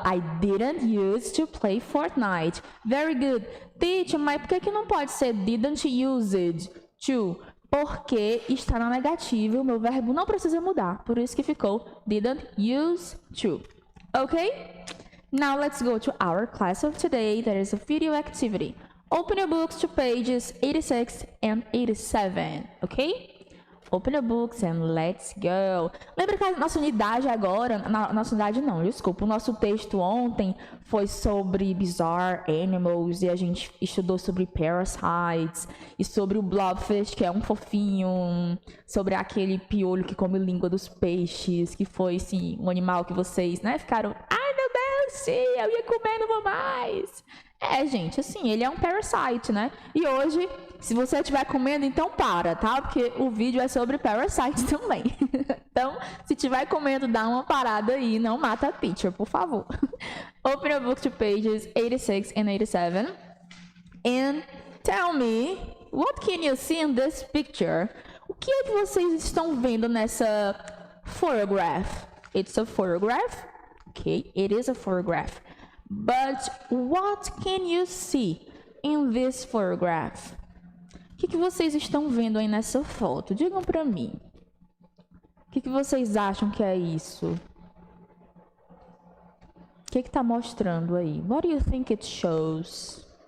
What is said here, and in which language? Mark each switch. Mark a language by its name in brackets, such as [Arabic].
[English] I didn't use to play Fortnite. Very good. [Portuguese] Teacher, mas por que não pode ser [English] didn't use it to? [Portuguese] Porque está na negativa e o meu verbo não precisa mudar. Por isso que ficou [English] didn't use to. Ok? Now let's go to our class of today. There is a video activity. Open your books to pages 86 and 87. Ok? Open your books and let's go. [Portuguese] Lembra que a nossa unidade agora, nossa unidade não, desculpa, o nosso texto ontem foi sobre bizarre animals e a gente estudou sobre parasites e sobre o blobfish, que é um fofinho, sobre aquele piolho que come língua dos peixes, que foi, sim, um animal que vocês, né, ficaram, ai meu Deus, sim, eu ia comer, não vou mais. Gente, assim, ele é um parasite, né? E hoje, se você estiver comendo, então para, tá? Porque o vídeo é sobre parasite também. Então, se estiver comendo, dá uma parada aí, não mata a teacher, por favor. [English] Open your book to pages 86 and 87. And tell me, what can you see in this picture? [Portuguese] O que é que vocês estão vendo nessa photograph? [English] It's a photograph. Okay, it is a photograph. But what can you see in this photograph? [Portuguese] O que vocês estão vendo aí nessa foto? Digam pra mim. O que vocês acham que é isso? O que tá mostrando aí? [English] What do you think it shows?